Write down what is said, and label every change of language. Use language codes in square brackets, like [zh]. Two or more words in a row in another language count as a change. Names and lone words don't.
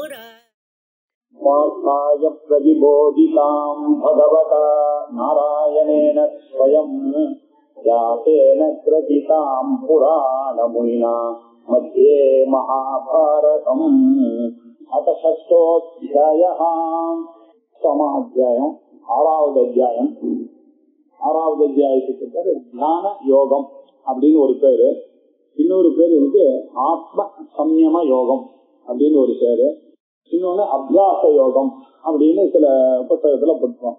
[sa] मुरारे प्रतिबोधितां भगवता नारायणेन स्वयं व्यासेन ग्रथितां पुराणमुनिना मध्ये महाभारतम् अथ षष्ठोऽध्यायः समाध्यायम् [ta] ஆறாவது அத்தியாயத்துக்கு பேரு தியான யோகம் அப்படின்னு ஒரு பேரு. இன்னொரு பேரு இருக்கு ஆத்ம சம்யம யோகம் அப்படின்னு ஒரு பேரு. இன்னொன்னு அபியாச யோகம் அப்படின்னு சில புத்தகத்துல படிப்போம்.